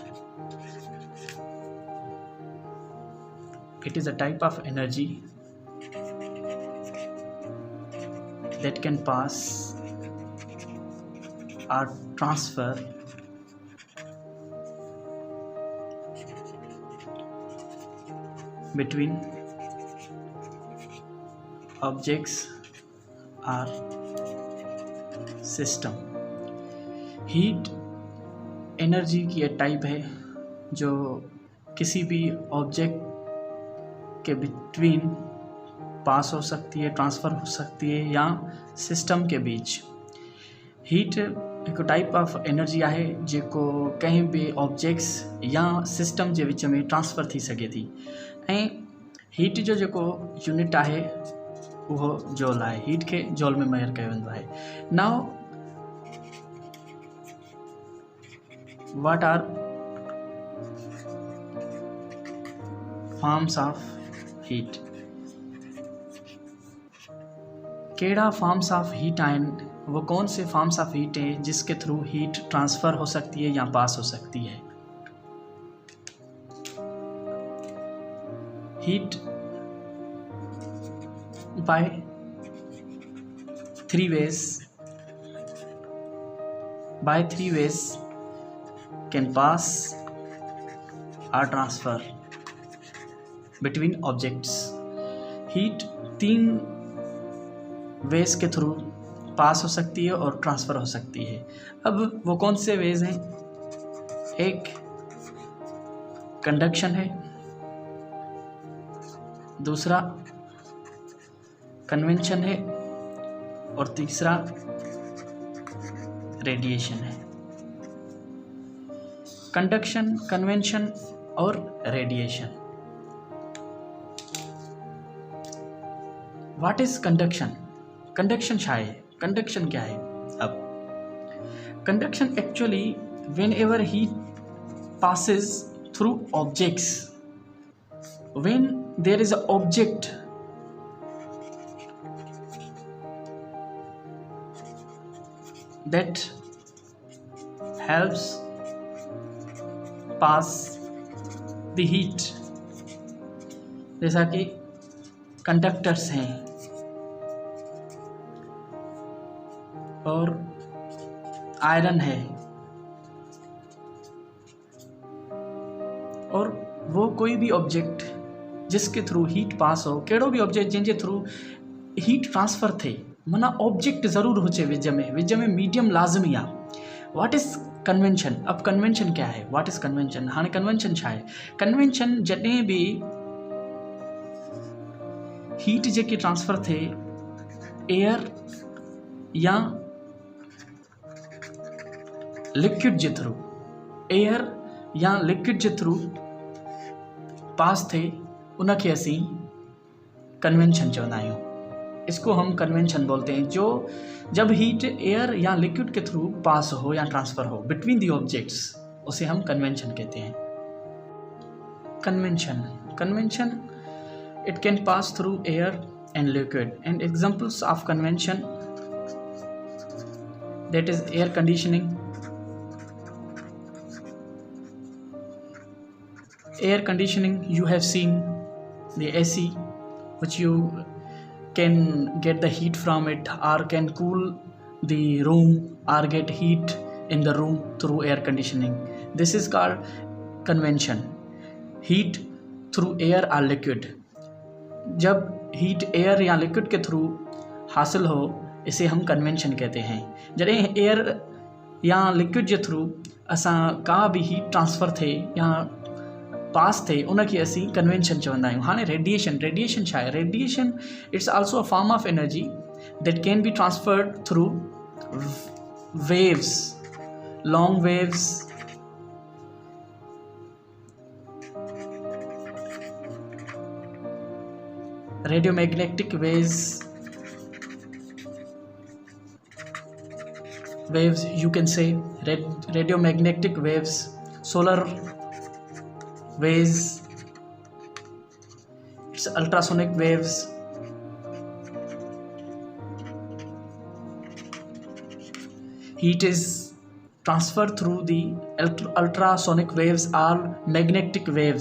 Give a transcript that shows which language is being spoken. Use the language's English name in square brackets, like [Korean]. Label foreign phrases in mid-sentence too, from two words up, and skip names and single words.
[English] It is a type of energy that can pass or transfer between objects or system. [Hindi] हीट एनर्जी की एक टाइप है जो किसी भी ऑब्जेक्ट के बिटवीन पास हो सकती है, ट्रांसफ़र हो सकती है या सिस्टम के बीच। [Sindhi] हीट एक [English] type of energy [Sindhi] आहे जेको कंहिं बि ऑब्जेक्ट्स या सिस्टम जे विच में ट्रांसफ़र थी सघे थी। ऐं हीट जो जेको यूनिट आहे उहो जॉल आहे। हीट खे जॉल में मेजर कयो वेंदो आहे। [English] नाउ what are forms of heat? [Sindhi] केड़ा [English] forms of heat [Sindhi] आहिनि? [Hindi] वो कौन से [English] forms of heat [Hindi] हैं जिसके थ्रू हीट ट्रांसफ़र हो सकती है या पास हो सकती है? [English] heat by 3 ways can pass or transfer between objects. [Hindi] हीट 3 वेज के थ्रू पास हो सकती है और ट्रांसफ़र हो सकती है। अब वो कौन से वेज हैं? एक कंडक्शन है, दूसरा कन्वेंशन है और तीसरा रेडिएशन है। कंडक्शन, कन्वेंशन और रेडिएशन। [English] what is conduction? [Hindi] कंडक्शन क्या है? कंडक्शन क्या है? अब [English] conduction actually whenever heat passes through objects, when there is an object that helps pass the heat, [Hindi] जैसा कि कंडक्टर्स हैं और आयरन है, और वो कोई भी ऑब्जेक्ट जिसके थ्रू हीट पास हो, [Sindhi] कहिड़ो भी ऑब्जेक्ट जंहिंजे थ्रू हीट ट्रांसफ़र थिए, माना ऑब्जेक्ट ज़रूर हुजे विच में मीडियम लाज़मी आहे। [English] what is convention? [Hindi] अब कन्वेंशन क्या है? [English] what is convention? [Sindhi] हाँ, कन्वेंशन छा है? कन्वेंशन जॾहिं भी हीट जेकी ट्रांसफ़र थे एयर या लिक्विड जे थ्रू, एयर या लिक्विड जे थ्रू पास थे, उनखे असीं कन्वेंशन चवंदा आहियूं। [Hindi] इसको हम कन्वेंशन बोलते हैं, जो जब हीट एयर या लिक्विड के थ्रू पास हो या ट्रांसफ़र हो [English] between the objects, [Hindi] उसे हम कन्वेंशन कहते हैं। [English] convention it can pass through air and liquid, and examples of convention that is air conditioning. Air conditioning, you have seen the AC, which you can get the heat from it, or can cool the room or get heat in the room through air conditioning. This is called convection. Heat through air or liquid. [Hindi] जब heat air या liquid के through हासिल हो, इसे हम convection कहते हैं। [Sindhi] जॾहिं air या liquid जे through असां का भी [English] heat transfer [Sindhi] थे या पास थे, उनखे असीं कन्वेंशन चवंदा आहियूं। हाणे रेडिएशन छा आहे? [English] radiation it's also a form of energy that can be transferred through waves, long waves, radiomagnetic waves, waves, you can say radiomagnetic waves, solar waves, it's ultrasonic waves, heat is transferred through the ultrasonic waves or magnetic waves.